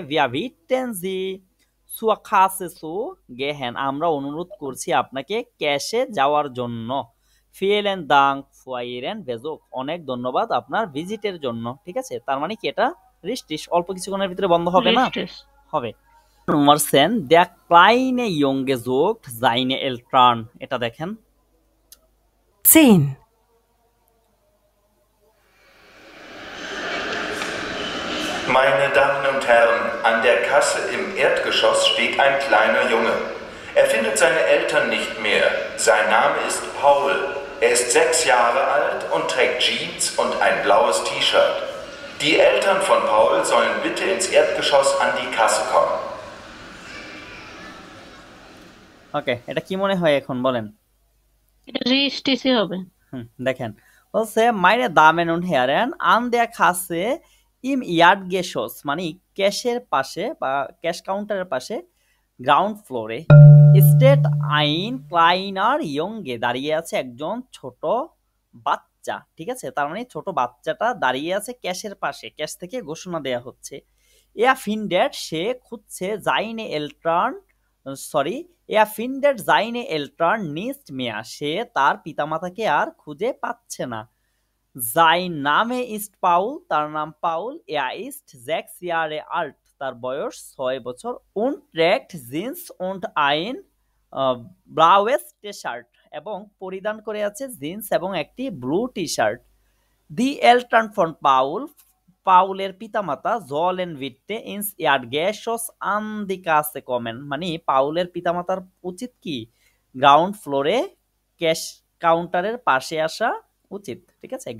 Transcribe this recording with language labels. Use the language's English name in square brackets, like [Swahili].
[German] wir bitten Sie zur Kasse zu gehen [Bangla] আমরা অনুরোধ করছি আপনাকে ক্যাশে যাওয়ার জন্য। [German] vielen Dank für Ihren Besuch [Bangla] অনেক ধন্যবাদ আপনার ভিজিটের জন্য, ঠিক আছে। তার মানে কি এটা রিস্টিশ, অল্প কিছুক্ষণের ভিতরে বন্ধ হবে না, হবে। [German] Nummer 10 der kleine Junge sucht seine Eltern [Bangla] এটা দেখেন। [German] 10. Meine Damen und Herren, an der Kasse im Erdgeschoss steht ein kleiner Junge. Er findet seine Eltern nicht mehr. Sein Name ist Paul. Er ist 6 Jahre alt und trägt Jeans und ein blaues T-Shirt. Die Eltern von Paul sollen bitte ins Erdgeschoss an die Kasse kommen. [Bangla] ওকে, এটা কি মনে হয় এখন বলেন? এটা রেস্টেজই হবে। দেখেন, বলছে [German] meine Damen und Herren, an der Kasse im Erdgeschoss [Bangla] মানে ক্যাশের পাশে বা ক্যাশ কাউন্টারের পাশে গ্রাউন্ড ফ্লোরে [German] steht ein kleiner Junge [Bangla] দাঁড়িয়ে আছে একজন ছোট বাচ্চা, ঠিক আছে। তার মানে ছোট বাচ্চাটা দাঁড়িয়ে আছে ক্যাশের পাশে, ক্যাশ থেকে ঘোষণা দেয়া হচ্ছে। [German] er findet [Bangla] সে খুঁজছে [German] seine Eltern er findet seine Eltern nicht mehr [Bangla] সে তার পিতামাতাকে আর খুঁজে পাচ্ছে না। [German] sein Name ist Paul [Bangla] তার নাম Paul. [German] er ist 6 Jahre alt [Bangla] তার বয়স 6 বছর [German] und trägt Jeans und ein blaues T-shirt [Bangla] এবং পরিধান করে আছে জিন্স এবং একটি blue T-shirt. [German] die Eltern von Paul [Bangla] পাউলের পিতামাতা [German] sollen bitte ins Erdgeschoss an die Kasse kommen [Bangla] মানে পাউলের পিতামাতার উচিত কি গ্রাউন্ড ফ্লোরে ক্যাশ কাউন্টারের পাশে আসা উচিত, ঠিক আছে।